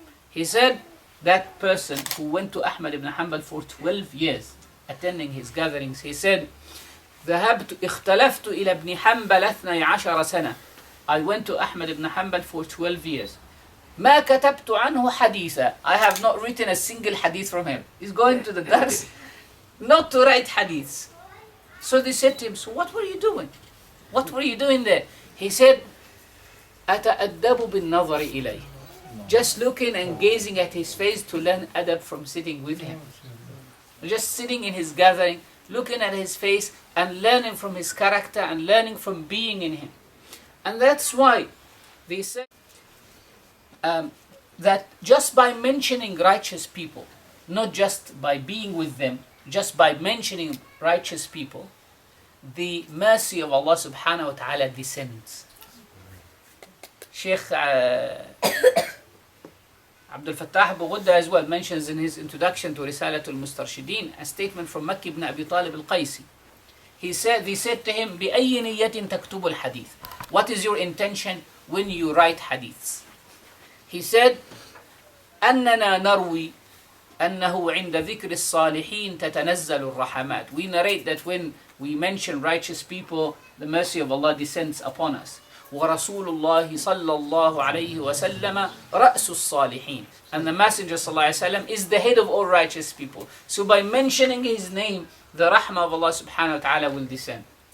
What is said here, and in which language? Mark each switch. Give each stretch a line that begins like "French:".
English: He said that person who went to Ahmad ibn Hanbal for 12 years, attending his gatherings, he said,
Arabic: اختلفت إلى ابن حنبل 12 سنة.
English: I went to Ahmad ibn Hanbal for 12 years.
Arabic: ما كتبت عنه حديثا.
English: I have not written a single hadith from him. He's going to the dars not to write hadiths. So they said to him, so what were you doing? What were you doing there? He said,
Arabic: أتأدب بالنظر إليه.
English: Just looking and gazing at his face to learn adab from sitting with him. Just sitting in his gathering, looking at his face and learning from his character and learning from being in him. And that's why they said, that just by mentioning righteous people, not just by being with them, just by mentioning righteous people, the mercy of Allah subhanahu wa ta'ala descends. Shaykh Abdul Fattah Abu Ghudda as well mentions in his introduction to Risalatul Mustarshideen a statement from Makki ibn Abi Talib al-Qaysi. They said to him,
Arabic: بِأَيِّ نِيَّةٍ تَكْتُبُ الْحَدِيثِ.
English: What is your intention when you write hadiths? He said,
Arabic: أَنَّنَا نَرْوِي أَنَّهُ عِنْدَ ذِكْرِ الصَّالِحِينَ تَتَنَزَّلُ الرَّحَمَاتِ.
English: We narrate that when we mention righteous people, the mercy of Allah descends upon us.
Arabic: وَرَسُولُ اللَّهِ صَلَّى اللَّهُ عَلَيْهِ وَسَلَّمَ رَأْسُ الصَّالِحِينَ.
English: And the Messenger ﷺ is the head of all righteous people. So by mentioning his name, the rahmah of Allah subhanahu wa ta'ala will descend.